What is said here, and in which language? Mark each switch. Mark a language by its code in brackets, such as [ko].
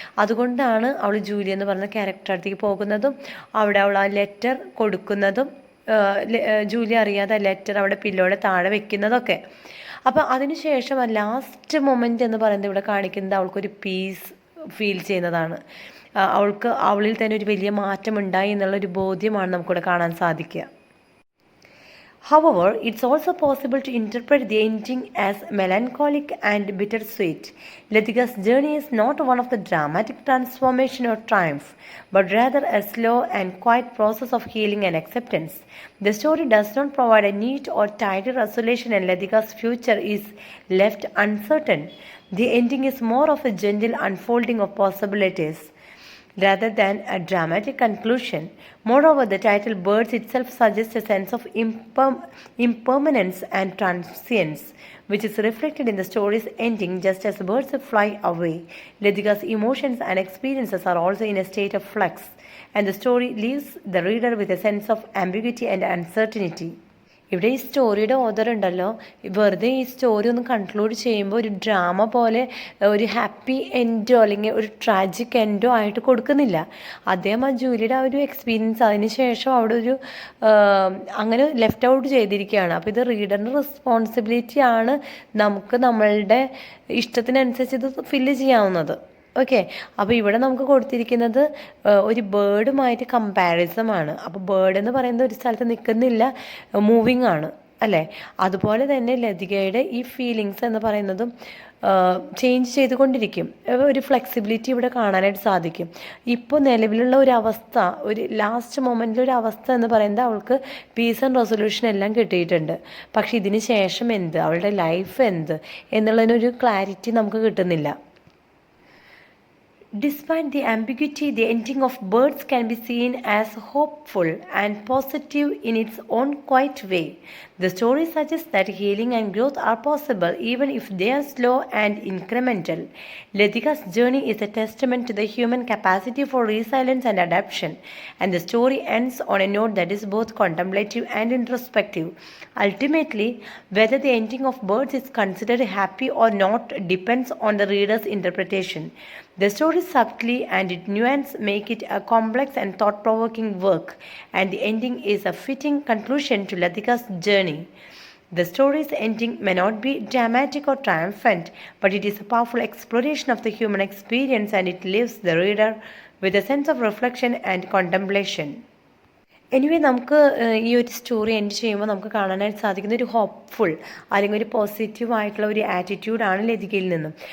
[ml] അതുകൊണ്ടാണ് അവൾ ജൂലി എന്ന് പറയുന്ന ക്യാരക്ടർ അടുത്തേക്ക് പോകുന്നതും അവിടെ അവൾ ആ ലെറ്റർ കൊടുക്കുന്നതും ജൂലി അറിയാതെ ലെറ്റർ അവിടെ പില്ലോടെ താഴെ വെക്കുന്നതൊക്കെ. അപ്പോൾ അതിനുശേഷം ലാസ്റ്റ് മൊമെൻ്റ് എന്ന് പറയുന്നത് ഇവിടെ കാണിക്കുന്നത് അവൾക്കൊരു പീസ് ഫീൽ ചെയ്യുന്നതാണ്. അവൾക്ക് അവളിൽ തന്നെ ഒരു വലിയ മാറ്റം ഉണ്ടായി എന്നുള്ളൊരു ബോധ്യമാണ് നമുക്കിവിടെ കാണാൻ സാധിക്കുക. [en] However, it's also possible to interpret the ending as melancholic and bittersweet. Ladika's journey is not one of the dramatic transformation or triumph, but rather a slow and quiet process of healing and acceptance. The story does not provide a neat or tidy resolution, and Ladika's future is left uncertain. The ending is more of a gentle unfolding of possibilities rather than a dramatic conclusion. Moreover, the title Birds itself suggests a sense of impermanence and transience, which is reflected in the story's ending. Just as birds fly away, Ladika's emotions and experiences are also in a state of flux, and the story leaves the reader with a sense of ambiguity and uncertainty. [ml] ഇവിടെ ഈ സ്റ്റോറിയുടെ author ഉണ്ടല്ലോ, വെറുതെ ഈ story ഒന്ന് conclude ചെയ്യുമ്പോൾ ഒരു drama പോലെ ഒരു ഹാപ്പി എൻഡോ അല്ലെങ്കിൽ ഒരു ട്രാജിക് എൻഡോ ആയിട്ട് കൊടുക്കുന്നില്ല. അദ്ദേഹം ആ ജൂലിയുടെ ആ ഒരു എക്സ്പീരിയൻസ് അതിന് ശേഷം അവിടെ ഒരു അങ്ങനെ ലെഫ്റ്റ് ഔട്ട് ചെയ്തിരിക്കുകയാണ്. അപ്പോൾ ഇത് റീഡറിൻ്റെ റെസ്പോൺസിബിലിറ്റി ആണ് നമുക്ക് നമ്മളുടെ ഇഷ്ടത്തിനനുസരിച്ച് ഇത് ഫില്ല് ചെയ്യാവുന്നത്. ഓക്കെ. അപ്പോൾ ഇവിടെ നമുക്ക് കൊടുത്തിരിക്കുന്നത് ഒരു ബേർഡുമായിട്ട് കമ്പാരിസം ആണ്. അപ്പോൾ ബേർഡ് എന്ന് പറയുന്നത് ഒരു സ്ഥലത്ത് നിൽക്കുന്നില്ല, മൂവിങ് ആണ് അല്ലേ. അതുപോലെ തന്നെ ലതികയുടെ ഈ ഫീലിങ്സ് എന്ന് പറയുന്നതും ചേഞ്ച് ചെയ്തുകൊണ്ടിരിക്കും. ഒരു ഫ്ലെക്സിബിലിറ്റി ഇവിടെ കാണാനായിട്ട് സാധിക്കും. ഇപ്പോൾ നിലവിലുള്ള ഒരു അവസ്ഥ, ഒരു ലാസ്റ്റ് മൊമെൻറ്റിൽ ഒരു അവസ്ഥ എന്ന് പറയുന്നത് അവൾക്ക് പീസ് ആൻഡ് റെസൊല്യൂഷൻ എല്ലാം കിട്ടിയിട്ടുണ്ട്. പക്ഷെ ഇതിന് ശേഷം എന്ത്, അവളുടെ ലൈഫ് എന്ത് എന്നുള്ളതിനൊരു ക്ലാരിറ്റി നമുക്ക് കിട്ടുന്നില്ല. [en] Despite the ambiguity, the ending of Birds can be seen as hopeful and positive in its own quiet way. The story suggests that healing and growth are possible even if they are slow and incremental. Ladika's journey is a testament to the human capacity for resilience and adaptation, and the story ends on a note that is both contemplative and introspective. Ultimately, whether the ending of Birds is considered happy or not depends on the reader's interpretation. The story subtly and its nuance make it a complex and thought-provoking work, and the ending is a fitting conclusion to Ladika's journey. The story's ending may not be dramatic or triumphant, but it is a powerful exploration of the human experience, and it leaves the reader with a sense of reflection and contemplation. [ml] Anyway നമുക്ക് ഈ ഒരു story end ചെയ്യുമ്പോൾ നമുക്ക് കാണാനായിട്ട് സാധിക്കുന്ന ഒരു hopeful അല്ലെങ്കിൽ ഒരു പോസിറ്റീവ് ആയിട്ടുള്ള ഒരു ആറ്റിറ്റ്യൂഡാണ് ലതികയിൽ നിന്നും.